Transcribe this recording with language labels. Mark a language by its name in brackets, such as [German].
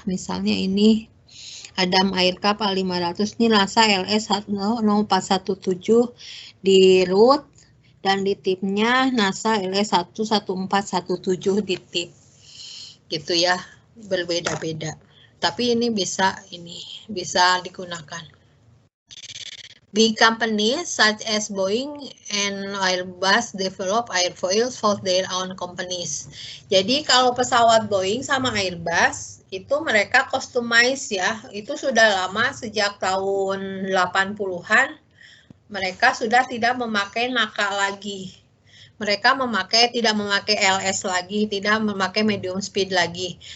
[Indonesian] Misalnya ini Adam Aircraft A500, ini NASA LS 0417 di root, dan di tipnya NASA LS 11417 di tip. Gitu ya, berbeda-beda. Tapi ini bisa digunakan. [English] Big companies such as Boeing and Airbus develop airfoils for their own companies. [Indonesian] Jadi kalau pesawat Boeing sama Airbus itu mereka customize ya, itu sudah lama sejak tahun 80-an. Mereka sudah tidak memakai NACA lagi. Mereka tidak memakai LS lagi, tidak memakai medium speed lagi.